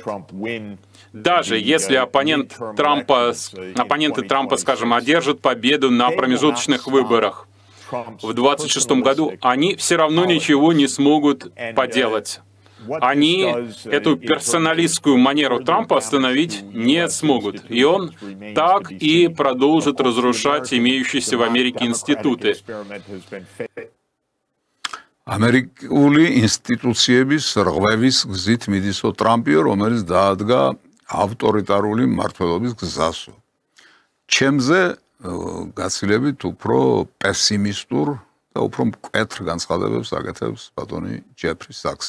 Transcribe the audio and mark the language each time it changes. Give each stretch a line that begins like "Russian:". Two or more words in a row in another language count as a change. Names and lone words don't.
Russian: Даже если оппоненты Трампа, скажем, одержат победу на промежуточных выборах в 2026 году, они все равно ничего не смогут поделать. Они эту персоналистскую манеру Трампа остановить не смогут. И он так и продолжит разрушать имеющиеся в Америке институты.
Georgian: ამერიკული ინსტიტუციების რღვევის გზით მიდისო ტრამპიო, რომელიც დაადგა ავტორიტარული მმართველობის გზასო. ჩემზე გაცილებით უფრო პესიმისტურ და უფრო მკვეთრ განცხადებებს აკეთებს ბატონი ჯეფრი საქსი.